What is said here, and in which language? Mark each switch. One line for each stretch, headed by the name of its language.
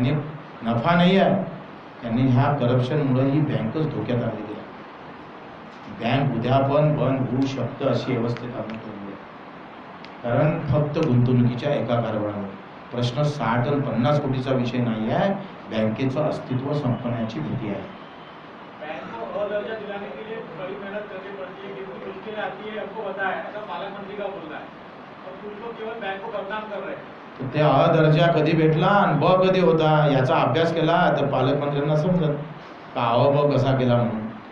Marathi: यांनी नफा नाही आहे, त्यांनी ह्या करप्शनमुळे ही बँकच धोक्यात आलेली आहे. बँक उद्या पण बंद होऊ शकतं अशी व्यवस्थेत आम्ही करूया, कारण फक्त गुंतवणुकीच्या एका कारभारामुळे. प्रश्न 60 आणि 50 कोटीचा विषय नाही आहे, बँकेचं अस्तित्व संपण्याची भीती आहे.
Hindi: बैंक को दर्जा दिलाने के लिए बड़ी मेहनत करनी पड़ती है, कितनी मुश्किलें आती है हमको पता है, ऐसा पालक मंत्री का बोलना है, और कुछ लोग केवल बैंक को बदनाम कर रहे हैं.
Marathi: तर ते अ दर्जा कधी भेटला आणि ब कधी होता याचा अभ्यास केला तर पालकमंत्र्यांना समजत का अ ब कसा केला म्हणून.